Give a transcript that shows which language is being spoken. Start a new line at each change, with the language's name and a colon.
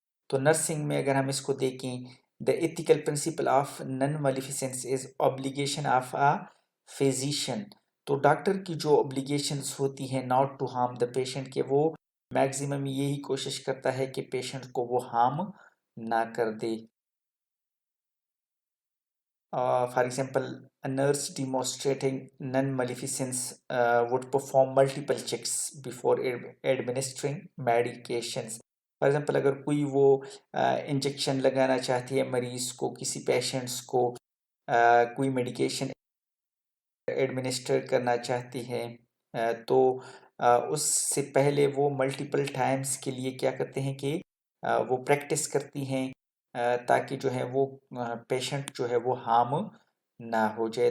Urdu: تو نرسنگ میں اگر ہم اس کو دیکھیں،
English: The ethical principle of non maleficence is obligation of a physician.
Urdu: تو ڈاکٹر کی جو obbligations ہوتی ہیں
English: not to harm the patient,
Urdu: کہ وہ میکزیمم یہی کوشش کرتا ہے کہ پیشنٹ کو وہ ہارم نہ کر دے.
English: For example, a nurse demonstrating non-maleficence would perform multiple checks before administering medications. For example,
Urdu: اگر کوئی وہ انجیکشن لگانا چاہتی ہے مریض کو، کسی پیشنٹس کو کوئی میڈیکیشن ایڈمنسٹر کرنا چاہتی ہے، تو اس سے پہلے وہ ملٹیپل ٹائمز کے لیے کیا کرتے ہیں کہ وہ پریکٹس کرتی ہیں، تاکہ جو ہے وہ پیشنٹ جو ہے وہ ہارم نہ ہو جائے.